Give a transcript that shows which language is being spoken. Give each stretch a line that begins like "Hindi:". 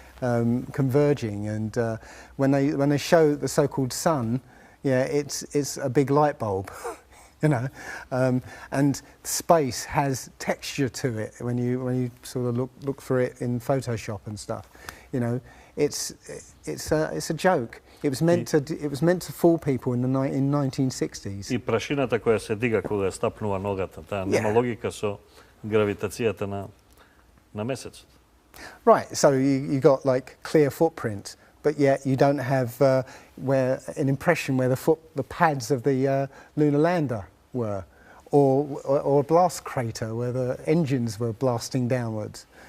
English: converging, and when they show the so-called sun, yeah, it's a big light bulb, you know, and space has texture to it when you sort of look for it in Photoshop and stuff, you know. It's a joke. It was meant to fool people in 1960s.
Macedonian: И прашината која се дига кога ја стапнува ногата, таа нема логика со гравитацијата на месецот.
English: Right, so you got like clear footprints, but yet you don't have where an impression where the pads of the lunar lander were, or a blast crater where the engines were blasting downwards.